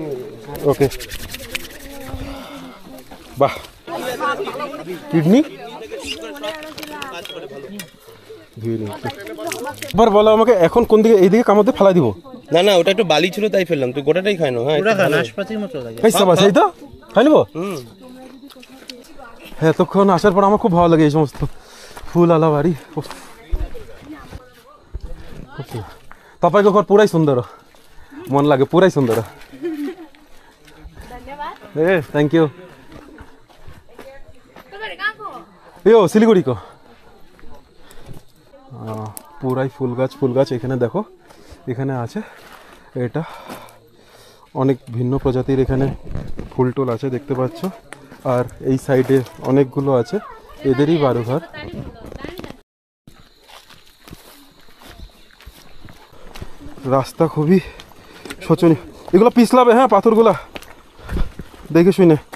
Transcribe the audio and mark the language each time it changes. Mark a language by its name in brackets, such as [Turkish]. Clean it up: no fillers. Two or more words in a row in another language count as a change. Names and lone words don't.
[Bangla] ওকে, বাহ, কিডনি এবার বলো আমাকে এখন কোন দিকে, এইদিকে কামড়তে ফেলা দিব? না না, ওটা একটু বালি ছিল তাই ফেললাম, তুই গোটাটাই খাই না। হ্যাঁ নাশপাতির মতো লাগে। এই সাবাস, এই তো খাই নিব। হুম, হ্যাঁ, এতক্ষণ আসার পর আমার খুব ভালো লাগে এই সমস্ত ফুল আলা বাড়ি। [Nepali] तपाईँको घर पुरै सुन्दर हो, मन लाग्यो, पुरै सुन्दर हो। [Bangla] ए [English] thank you. [Nepali] यो सिलिगुडीको [Bangla] পুরাই ফুল গাছ এখানে দেখো, এখানে আছে, এটা অনেক ভিন্ন প্রজাতির এখানে ফুল টুল আছে দেখতে পাচ্ছ। আর এই সাইডে অনেকগুলো আছে, এদেরই বাড়িঘর। রাস্তা খুবই শোচনীয়, এগুলো পিছলাবে, হ্যাঁ পাথরগুলা দেখে শুনে।